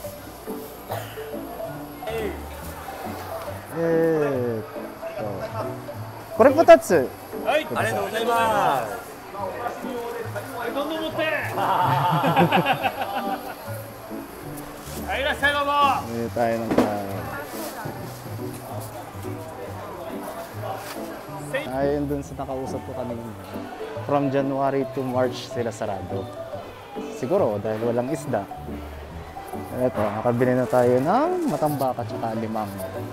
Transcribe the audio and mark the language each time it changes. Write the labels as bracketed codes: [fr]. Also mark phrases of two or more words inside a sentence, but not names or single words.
[ja] これ2つ。はい、ありがとうございます。どんどん持って。はい、いらっしゃいどうも。 [tl] tayo ng Ayon dun sa nakausap ko kanina, [en] from January to March [tl] sila sarado. Siguro dahil walang isda. Ito, nakabili na tayo ng matambaka at saka limango.